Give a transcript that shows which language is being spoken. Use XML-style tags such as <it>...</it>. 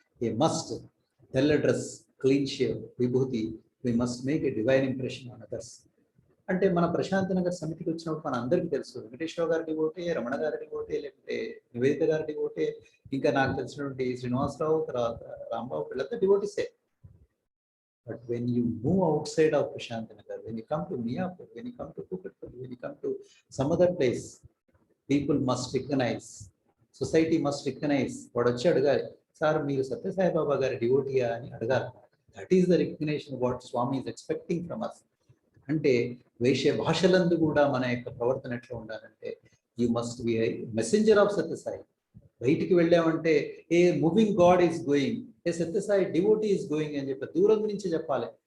<en>A must తెల్ల dress, clean shave, vibhuti, we must make a divine impression on others.</en> <te>అంటే మన ప్రశాంతి నగర్ సమితికి వచ్చినప్పుడు మన అందరికీ తెలుసు, వెంకటేశ్వర గారికి ఓటే, రమణ గారికి ఓటే, లేకపోతే నివేదిత గారికి ఓటే, ఇంకా నాకు తెలిసినటువంటి శ్రీనివాసరావు, తర్వాత రాంబాబు, వీళ్ళంతా డివోటీసే.</te> <en>But when you move outside of Prashanti Nagar, when you come to Miyapur, when you come to Kukatpalli, when you come to some other place, people must recognize, society must recognize.</en> <te>What వచ్చి అడగాలి, sir మీరు సత్యసాయి బాబా గారి డివోటీయా అని అడగాలి.</te> <en>That is the recognition what Swami is expecting from us.</en> <te>అంటే వేష భాషలందు కూడా మన యొక్క ప్రవర్తన ఎట్లా ఉండాలంటే,</te> <en>You must be a messenger of Sathya Sai.</en> <te>బయటికి వెళ్ళామంటే</te> <en>a moving God is going,</en> <te>ఏ Sathya Sai devotee is going అని చెప్పి దూరం నుంచి చెప్పాలి.</te>